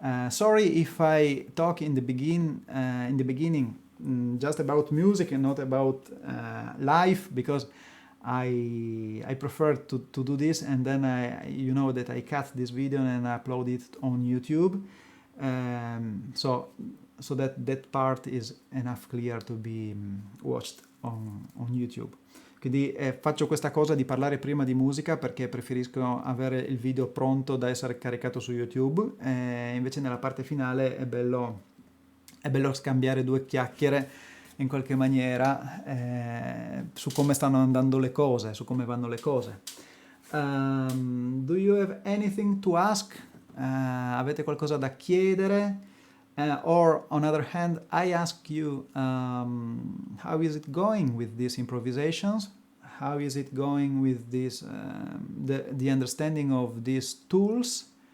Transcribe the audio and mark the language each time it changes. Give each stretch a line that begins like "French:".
English: Sorry if I talk in the beginning just about music and not about life, because I prefer to do this, and then you know that I cut this video and upload it on YouTube, so that part is enough clear to be watched on YouTube.
Italian: Quindi faccio questa cosa di parlare prima di musica perché preferisco avere il video pronto da essere caricato su YouTube, invece nella parte finale è bello scambiare 2 chiacchiere in qualche maniera su come stanno andando le cose, su come vanno le cose.
English: Do you have anything to ask
Italian: avete qualcosa da chiedere?
English: Or on the other hand, I ask you, how is it going with these improvisations? How is it going with this, the understanding of these tools?